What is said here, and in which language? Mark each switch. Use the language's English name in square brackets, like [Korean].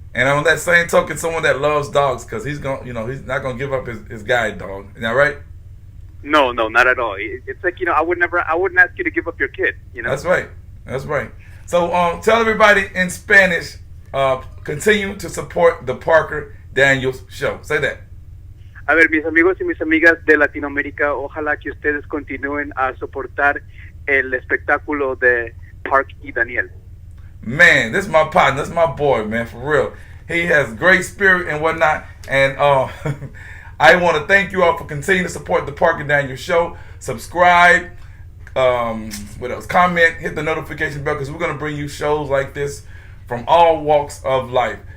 [English] And on that same token, someone that loves dogs, because he's not gonna give up his guide dog. Is that right? No, no, not at all. It's like, I wouldn't ask you to give up your kid. That's right. That's right. So tell everybody in Spanish, continue to support the Parker Daniels Show. Say that. [Spanish] A ver, mis amigos y mis amigas de Latinoamérica, ojalá que ustedes continúen a soportar el espectáculo de Park y Daniel. [English] Man, this is my partner. This is my boy, man, for real. He has great spirit and whatnot. And I want to thank you all for continuing to support the Parker Daniels Show. Subscribe. What else? Comment. Hit the notification bell, because we're going to bring you shows like this from all walks of life.